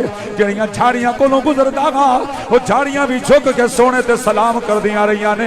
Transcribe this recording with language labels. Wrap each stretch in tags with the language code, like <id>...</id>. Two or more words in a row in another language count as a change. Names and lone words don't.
<pa>جڑیاں جھاڑیاں کولوں گزردا گا وہ جھاڑیاں بھی جھک کے سونے تے سلام کردیاں رہیاں نے.</pa>